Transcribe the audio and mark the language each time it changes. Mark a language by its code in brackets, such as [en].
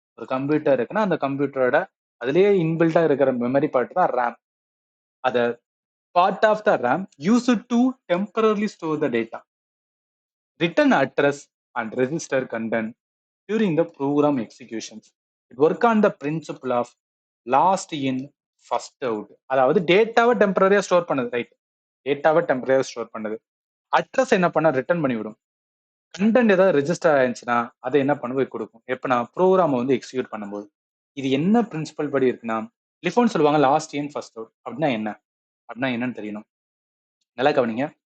[ta] ஒரு கம்ப்யூட்டர் இருக்குன்னா அந்த கம்ப்யூட்டரோட அதுலயே இன்பில்டா இருக்கிற மெமரி பார்ட் தான் ரேம். [en] அத part of the RAM used to temporarily store the data, return address and register content during the program executions. It work on the principle of last in first out. [ta] அதாவது டேட்டாவை டெம்பரரியா store பண்ணுது right. டேட்டாவை டெம்பரரியா store பண்ணுது. Address என்ன பண்ண return பண்ணி விடும். Content ஏதாவது ரெஜிஸ்டர் ஆயிருந்துச்சுன்னா அதை என்ன பண்ண போய் கொடுக்கும். எப்ப நான் ப்ரோக்ராம் வந்து எக்ஸிக்யூட் பண்ணும்போது இது என்ன பிரின்சிபல் படி இருக்குன்னா லிஃபோன் சொல்லுவாங்க [en] Last in first out. [ta] அப்படின்னா என்ன? அப்படின்னா என்னன்னு தெரியணும். நல்லா கவனிங்க.